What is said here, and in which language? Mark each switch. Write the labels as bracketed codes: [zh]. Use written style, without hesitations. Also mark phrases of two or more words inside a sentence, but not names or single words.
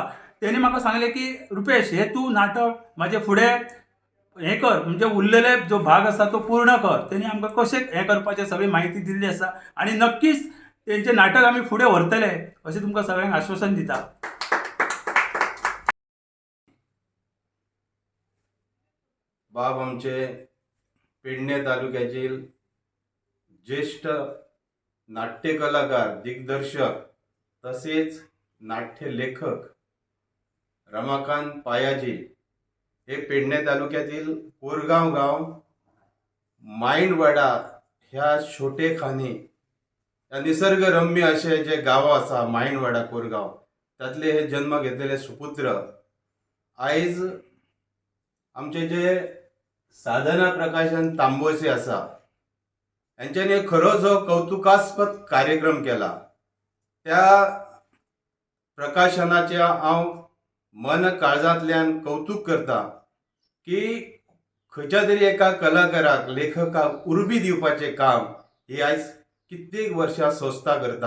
[kok] तेणी म्हाका सांगलें की रुपेश, हे तूं नाटक म्हाजे फुडें हें कर, म्हणजे उरलेले जो भाग आसा तो पूर्ण कर. तेणी आमकां कशें हें करपाचें सगळी माहिती दिल्ली आसा आणि नक्कीच तेंचें नाटक आमी फुडें व्हरतले अशें तुमकां सगळ्यांक आश्वासन दिता. [mr] बाब आमचे पेडणे तालुक्यातील ज्येष्ठ नाट्य कलाकार, दिग्दर्शक तसेच नाट्य लेखक रमाकांत [kok] पायाजी हे पेडणे तालुक्यातील कोरगाव गाव माइंडवाडा ह्या छोटेखानी या निसर्गरम्य असे जे गाव आसा माइंडवाडा कोरगाव, त्यातले हे जन्म घेतलेले सुपुत्र आयज आमचे जे साधना प्रकाशन तांबोसे आसा यांच्यानी एक खरो जो कौतुकास्पद कार्यक्रम केला. त्या प्रकाशनाचे हांव मन काळजांतल्यान कौतुक करता की खंयच्या तरी एका कलाकाराक, लेखकाक उर्बी दिवपाचें काम ही आयज कित्येक वर्षां संस्था करता.